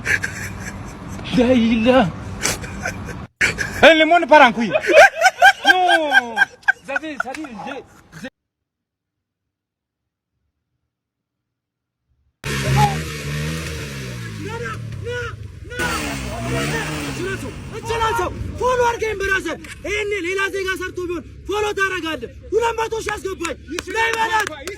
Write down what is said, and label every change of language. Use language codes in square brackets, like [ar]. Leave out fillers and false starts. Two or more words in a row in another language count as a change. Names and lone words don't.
[fr] Là. Le monde part en couille. Non. Ça dit, [am] ፎሎ አድርገኝ ብራዘር። ይሄን ሌላ ዜጋ ሰርቶ ቢሆን ፎሎ ታደርጋለህ። 200 ሺህ አስገባኝ። ለይበላት